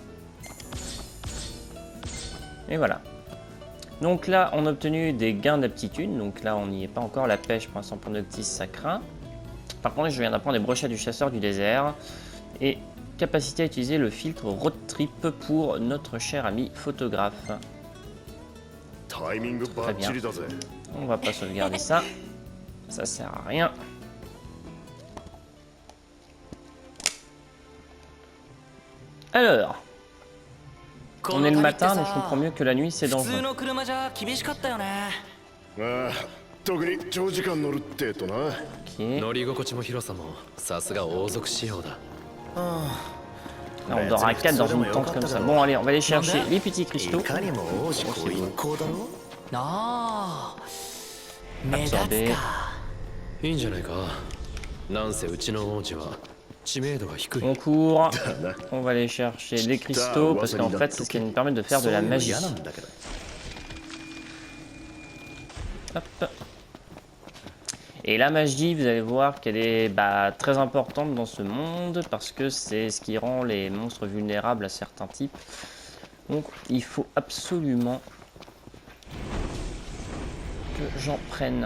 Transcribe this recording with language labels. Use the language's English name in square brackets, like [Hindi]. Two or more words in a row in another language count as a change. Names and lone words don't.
[French] Et voilà. Donc là, on a obtenu des gains d'aptitude. Donc là, on n'y est pas encore. La pêche, pour l'instant, pour Noctis, ça craint. Par contre, je viens d'apprendre les brochettes du chasseur du désert. Et capacité à utiliser le filtre Road Trip pour notre cher ami photographe. [Japanese] タイミングバッチリだぜ。 [French] On va pas sauvegarder ça. Ça sert à rien. Alors, on est le matin, donc je comprends mieux que la nuit, c'est dangereux. [Japanese] 普通の車じゃ厳しかったよね。ああ、特に長時間乗るってとな。 [French] Ok. [Japanese] 乗り心地も広さもさすが王族仕様だ。 [French] Là, on dort à 4 dans une tente comme ça. Bon, allez, on va aller chercher les petits cristaux. [Japanese] いかにも王子ご一行だろ。なあ。目立つ [French] Absorber. [Japanese] か。いいんじゃないか。なんせうちの王子は知名度が低い。 [French] On court. On va aller chercher les cristaux parce qu'en fait, c'est ce qui nous permet de faire de la magie. [Japanese] 嫌なんだけど。 [French] Hop. Et la magie, vous allez voir qu'elle est très importante dans ce monde parce que c'est ce qui rend les monstres vulnérables à certains types. Donc il faut absolument que j'en prenne.